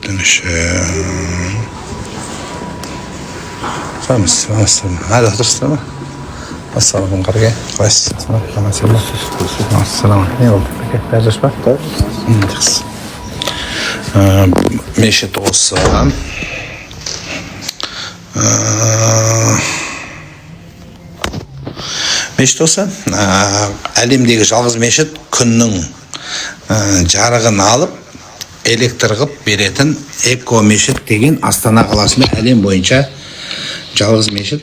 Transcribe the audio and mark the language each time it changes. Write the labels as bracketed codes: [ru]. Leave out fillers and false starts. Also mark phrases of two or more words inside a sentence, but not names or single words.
[tr] Hadi otursun ama. [ar] السلام عليكم. Qalайсыз? السلام عليكم. [tr] Ne oldu? Berdaş bak. [kk] Жақсы. Мешіт осы. Мешіт осы. Әлемдегі жалғыз мешіт күннің жарығын алып электр қылып беретін эко мешіт деген Астана қаласында әлем бойынша жалғыз мешіт.